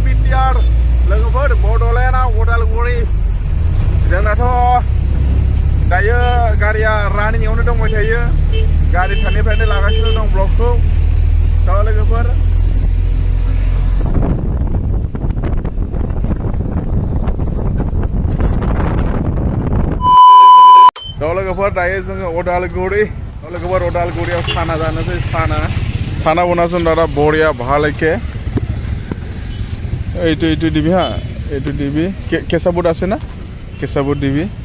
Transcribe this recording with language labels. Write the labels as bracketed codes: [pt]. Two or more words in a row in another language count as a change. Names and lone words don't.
[brx] क्लियार लोगोफोर बड'लेण्डआव उदालगुरि जोंनाथ' दायो गारिया रानिंआवनो दंबाय थायो गारि सानिफ्रायनो लागासिनो दं ब्लगखौ थ' लोगोफोर लोगोफोर दायो जोङो उदालगुरि लोगोफोर उदालगुरियाव साना जानोसै साना बनासन दादा बरिया ভালকে [as] এইটো দিবি হা এইটো দিবি কেঁচা বুট আছে না কেঁচা বুট দিবি